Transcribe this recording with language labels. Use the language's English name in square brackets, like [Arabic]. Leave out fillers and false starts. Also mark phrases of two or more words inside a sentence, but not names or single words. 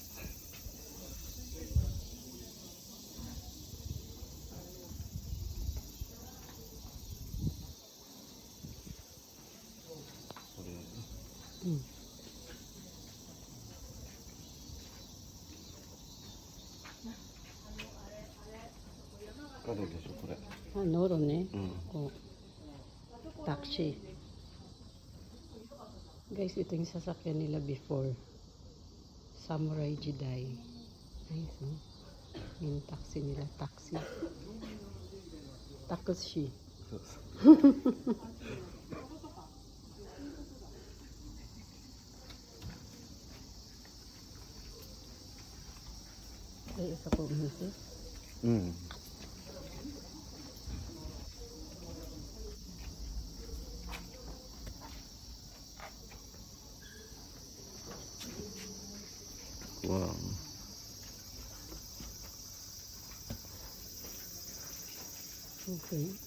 [Japanese] うん。彼でしょ、これ。あ、ノロね。うん。こう、タクシー。 [Filipino] Guys, ito yung sasakyan nila before. Samurai Jedi. Ayos, no? Yung taxi nila, taxi. [Japanese] Takushi. そうそう。 [Filipino] Ay, isa po misis. [Japanese] うん。わあ。 Okay.